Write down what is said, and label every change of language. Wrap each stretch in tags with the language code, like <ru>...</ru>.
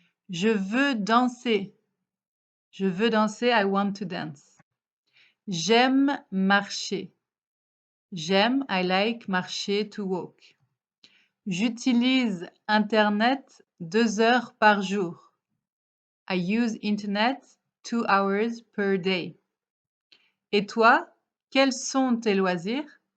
<fr>Je veux danser. Je veux danser,</fr> <en>I want to dance.</en> <fr>J'aime marcher. J'aime,</fr> <en>I like,</en> <fr>marcher,</fr> <en>to walk.</en> <fr>J'utilise Internet 2 heures par jour.</fr> <en>I use Internet 2 hours per day.</en> <fr>Et toi, quels sont tes loisirs?</fr>